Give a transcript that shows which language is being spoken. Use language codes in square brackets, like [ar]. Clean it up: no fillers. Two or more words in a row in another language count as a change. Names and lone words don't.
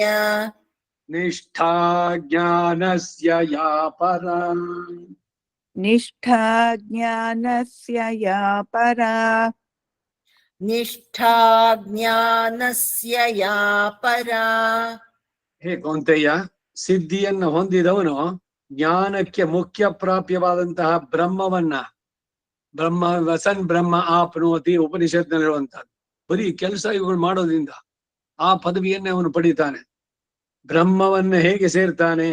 [sa] निष्ठा ज्ञानस्य या परा निष्ठा ज्ञानस्य या परा निष्ठा ज्ञानस्य या परा [kn] ಹೇ ಕೌಂತೆಯ ಸಿದ್ಧಿಯನ್ನು ಹೊಂದಿದವನು ಜ್ಞಾನಕ್ಕೆ ಮುಖ್ಯ ಪ್ರಾಪ್ಯವಾದಂತಹ ಬ್ರಹ್ಮವನ್ನ [sa] ವಸನ್ ಬ್ರಹ್ಮ ಆಪ್ನೋತಿ [kn] ಉಪನಿಷತ್ನಲ್ಲಿರುವಂತಹದ್ದು ಬರೀ ಕೆಲಸ ಇವುಗಳು ಮಾಡೋದ್ರಿಂದ ಆ ಪದವಿಯನ್ನೇ ಅವನು ಪಡಿತಾನೆ. ಬ್ರಹ್ಮವನ್ನ ಹೇಗೆ ಸೇರ್ತಾನೆ?